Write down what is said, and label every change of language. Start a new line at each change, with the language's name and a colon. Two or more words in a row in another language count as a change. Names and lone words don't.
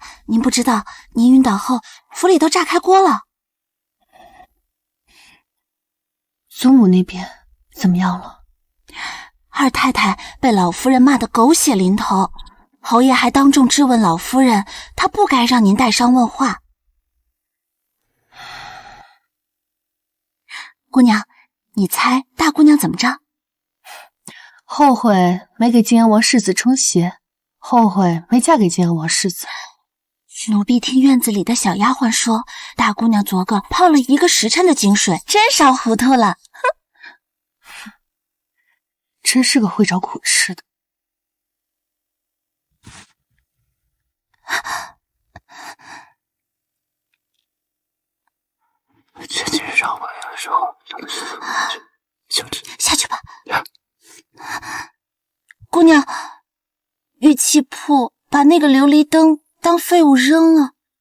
Chinese: 您不知道，您暈倒後，府裡都炸開鍋了。祖母那邊怎麼樣了？二太太被老夫人罵得狗血淋頭，侯爺還當眾質問老夫人，她不該讓您帶傷問話。姑娘，你猜大姑娘怎麼着？後悔沒給晉陽王世子沖鞋，後悔沒嫁給晉陽王世子。奴婢聽院子裡的小丫鬟說，大姑娘昨個泡了1個時辰的井水，真燒糊塗了。哼，真是個會找苦吃的。前几日上晚的時候，下去吧。姑娘，玉器鋪把那個琉璃燈當廢物扔了。